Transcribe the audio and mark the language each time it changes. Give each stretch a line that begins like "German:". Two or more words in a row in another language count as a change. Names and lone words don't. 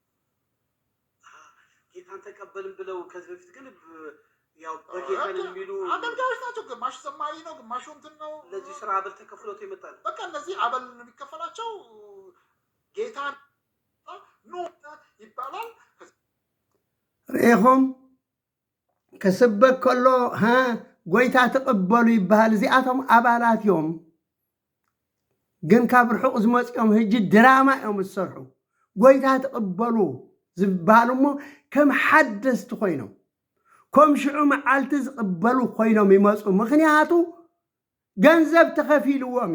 Amharic: ጌታን ተቀበልን ብለው ከዚህ በፊት ግን ያው በጌታን የሚሉ አገልጋዮች ናቸው። ግማሽ ዘማሪ ነው፣ ግማሹ እንትን ነው። ለዚህ ስራ አበል ተከፍሎት ይመጣል። በቃ እነዚህ አበል የሚከፈላቸው ጌታን ኑ ይባላል።
Tigrinya: ርኢኹም ክስበክ ከሎ ጎይታ ተቀበሉ ይበሃል። እዚኣቶም ኣባላት እዮም፣ ግን ካብ ርሑቕ ዝመፅኦም ሕጂ ድራማ እዮም ዝሰርሑ። ጎይታ ተቀበሉ ዝበሃሉ እሞ ከም ሓደስቲ ኮይኖም ከም ሽዑ መዓልቲ ዝቕበሉ ኮይኖም ይመፁ። ምክንያቱ ገንዘብ ተኸፊልዎም